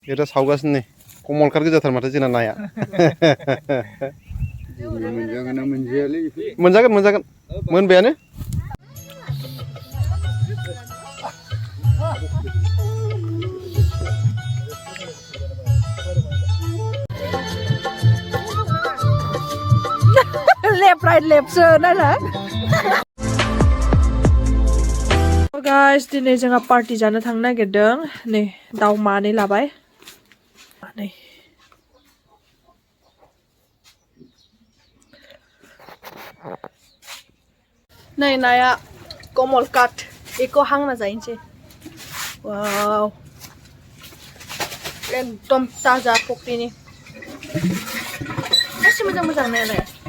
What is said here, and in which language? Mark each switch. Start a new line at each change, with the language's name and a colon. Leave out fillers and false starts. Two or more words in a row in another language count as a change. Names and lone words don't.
Bodo: Kita सावगासिनो नै कमलकाट गोजाथार माथो जोंना नाया मोनजागोन मोनबायानो
English: left right left sir
Bodo: nana guys दिनै जोंहा पार्टी जानो थांनो नागिरदों नै दाउ मानै लाबाय नै नै नाया कमलकाट बेखौ हांना जाहैनोसै वाव एकदम ताजा फुख्रिनि गासै मोजां नायालाय